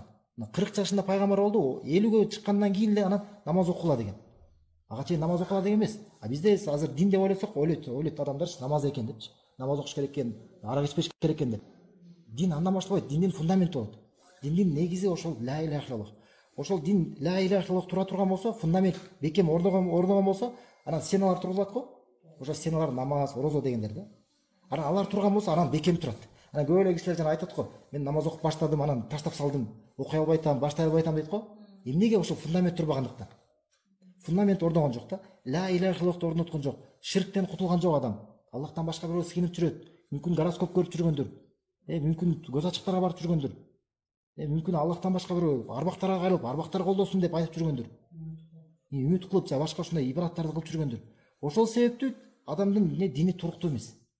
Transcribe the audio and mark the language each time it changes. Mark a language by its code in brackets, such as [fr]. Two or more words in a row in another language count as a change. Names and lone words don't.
[ky] 40 жашында пайгамбар болду, 50ге чыккандан кийин эле анан намаз окула деген. Ага чейин намаз окула деген эмес. Бизде азыр дин деп ойлосок, ойлойт адамдар намаз экен депчи. Намаз окуш керек экен, арак ичпеш керек экен деп. Дин андан башталбайт, диндин фундаменти болот. Диндин негизи ошол [ar] لا إله إلا الله. [ky] Ошол дин [ar] لا إله إلا الله [ky] тура турган болсо, фундамент бекем орногон болсо, анан стеналар турулат го. Ошо стеналар намаз, орозо дегендер да. Анан алар турган болсо, анан бекем турат. Анан көп эле кишилер жана айтат го, мен намаз окуп баштадым, анан таштап салдым, окуй албай атам, баштай албай атам дейт го. Эмнеге? Ошол фундамент турбагандыктан. Фундамент орногон жок да. [ar] لا إله إلا الله [ky] орноткон жок. Ширктен кутулган жок адам. Аллахтан башка бирөө сыйынып жүрөт. Мүмкүн гороскоп көрүп жүргөндүр. Мүмкүн көз ачыктарга барып жүргөндүр. Мүмкүн Аллахтан башка бирөө арбактарга кайрылып, арбактар колдосун деп айтып жүргөндүр. Үмүт кылып, жана башка ушундай ибадаттарды кылып жүргөндүр. Ошол себептүү адамдын дини туруктуу эмес.